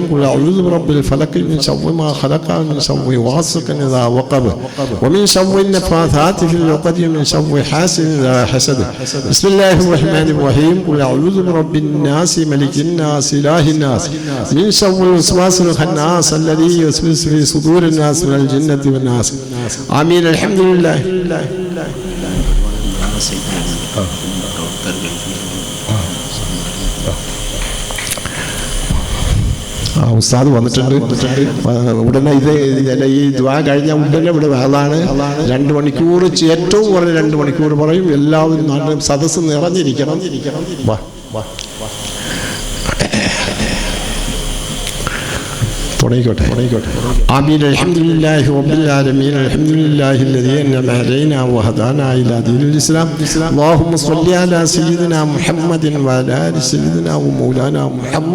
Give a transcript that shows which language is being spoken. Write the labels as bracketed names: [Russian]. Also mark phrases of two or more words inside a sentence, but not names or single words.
[Arabic] قل اعوذ برب الفلق من شر ما خلق من شر غاسق اذا وقب ومن شر النفاثات النفاثات في العقد من شر حاسد إذا حسد. بسم الله الرحمن الرحيم. قل أعوذ برب الناس ملك الناس إله الناس من شر الوسواس الخناس الذي يوسوس في صدور الناس من الجنة والناس. آمين. الحمد لله. [Malayalam] ഉസ്താദ് വന്നിട്ടുണ്ട്. ഉടനെ ഈ ദുആ കഴിഞ്ഞ ഉടനെ ഇവിടെ വേളാണ്. 2 മണിക്കൂർ, ഏറ്റവും കുറഞ്ഞ 2 മണിക്കൂർ പറയും. എല്ലാവരും സദസ്സ് നിറഞ്ഞിരിക്കണം. [Arabic] آمين. الحمد لله رب العالمين. الحمد لله الذي أنعم علينا وهدانا إلى دين الإسلام. اللهم صل على سيدنا محمد وعلى آل سيدنا ومولانا محمد.